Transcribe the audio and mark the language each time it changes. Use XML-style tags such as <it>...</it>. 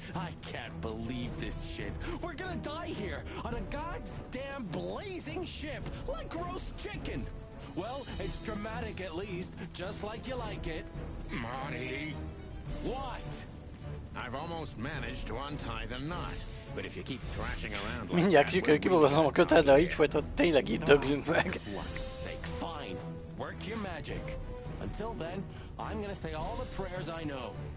<en>I can't believe this shit. We're gonna die here on a goddamn blazing ship like roast chicken. Well, it's dramatic at least, just like you like it. Marty. What? I've almost managed to untie the knot. But if you keep thrashing around like</en> <hu>Mindjárt sikerül kibogoznom a kötet, de ha így folytat, tényleg itt döglünk meg.</hu> <en>Fuck's sake, fine. Work your magic. Until then, I'm gonna say all the prayers I know.</en>